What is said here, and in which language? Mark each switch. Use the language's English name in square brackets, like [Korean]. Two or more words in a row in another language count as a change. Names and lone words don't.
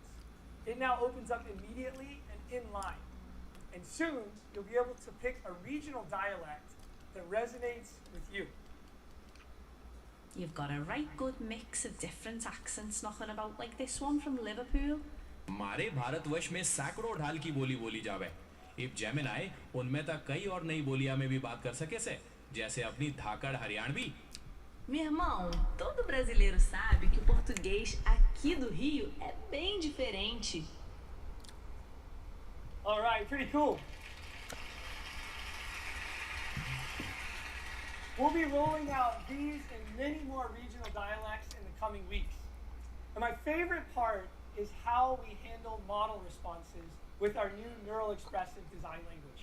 [English] It now opens up immediately and in line. And soon, you'll be able to pick a regional dialect that resonates with you. You've got a right good mix of different accents knocking about like this one from Liverpool. [Haryanvi] हमारे भारतवर्ष में सैकड़ों ढाल की बोली बोली जावे। इब जेमिनाई उनमें तक कई और नई बोलियां में भी बात कर सके से, जैसे अपनी धाकड़ हरियाणवी। [Portuguese] Meu irmão, todo brasileiro sabe que o português aqui do Rio é bem diferente. [English] All right, pretty cool. We'll be rolling out these and many more regional dialects in the coming weeks. And my favorite part is how we handle model responses with our new Neural Expressive design language.